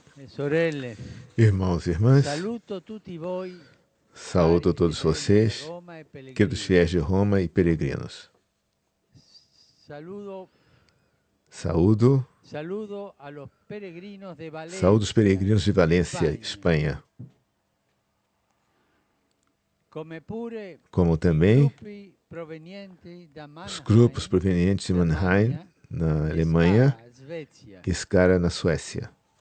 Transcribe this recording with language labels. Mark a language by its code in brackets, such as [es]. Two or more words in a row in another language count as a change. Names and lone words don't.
[it] Sorelle, [pt] Irmãos e irmãs, [it] saluto tutti voi, [pt] saúdo todos vocês, queridos fiéis de Roma e peregrinos. Saúdo [es] a los peregrinos de Valencia. [pt] Saúdo os peregrinos de Valência, Espanha. Como também os grupos provenientes de Mannheim, na Alemanha, e Skara, na Suécia.